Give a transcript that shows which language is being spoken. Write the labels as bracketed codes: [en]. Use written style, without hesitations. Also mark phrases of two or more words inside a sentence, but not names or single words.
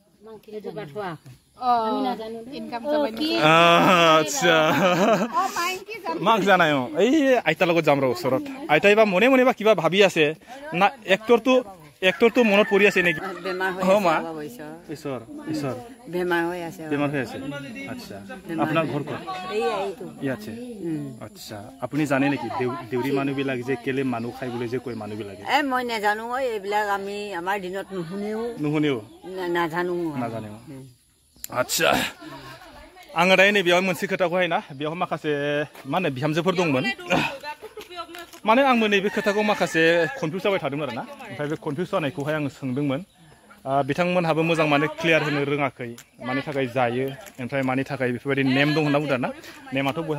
[as] আচ্ছা মাক জানাই এই আইতাৰ লগত যাম ৰ ওচৰত আইতাই বা মনে মনে বা কিবা ভাবি আছে না এক্টৰটো মনত পৰি আছে নেকি বেমাৰ হৈ আছে আচ্ছা আপোনাৰ ঘৰ ক'ত ইয়াতে আচ্ছা আপুনি জানে নেকি দেউৰী মানুহবিলাক যে কেলে মানুহ খাই বুলি যে কয় মানুহবিলাকে মই নাজানো এইবিলাক আমি আমাৰ দিনত নুশুনেও নাজানে আচ্ছা [brx] आङो दायो नैबेयाव मोनसे खोथाखौहाय ना बेयाव माखासे मा होनो बिहामजोफोर दंमोन माने आंबो नैबे खोथाखौ माखासे कनफिउज जाबाय थादोंमोन आरोना ओमफ्राय बे कनफिउज जानायखौहाय आङो सोंदोंमोन बिथांमोनहाबो मोजां माने क्लियार होनो रोङाखै मानि थाखाय जायो ओमफ्राय मानि थाखाय बेफोरबायदि नेम दं होनना बुंदों ना नेमाथ' बयहाबो